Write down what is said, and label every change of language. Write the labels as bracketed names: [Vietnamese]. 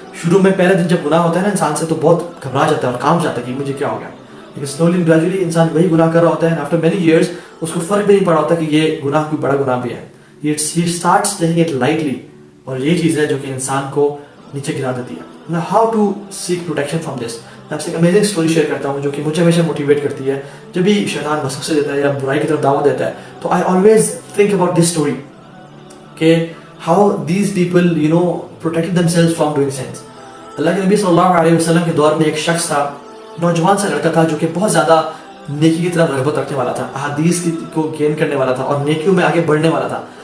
[Hindi] शुरू में पहले दिन जब गुनाह होता है ना इंसान से तो बहुत घबरा जाता है और काम जाता है कि मुझे क्या हो गया. लेकिन [English] slowly and gradually [Hindi] इंसान वही गुनाह कर रहा होता है. [English] after many years [Hindi] उसको फर्क भी नहीं पड़ा होता कि ये गुनाह कोई बड़ा गुनाह भी है. [English] He starts taking it lightly. [Hindi] और ये चीज़ है जो कि इंसान को नीचे गिरा देती है. [English] Now, how to seek protection from this? [Hindi] मैं आपसे एक अमेजिंग स्टोरी शेयर करता हूँ जो कि मुझे हमेशा मोटिवेट करती है. जब भी शैतान वसवसे देता है या बुराई की तरफ दावत देता है तो [English] I always think about this story कि how these people protected themselves from doing sins. [Hindi] अल्लाह के नबी सल्लल्लाहु अलैहि वसल्लम के दौर में एक शख्स था, नौजवान सा लड़का था जो कि बहुत ज़्यादा नेकी की तरफ रग़बत रखने वाला था, अहादीस को गेन करने वाला था और नेकियों में आगे बढ़ने वाला था.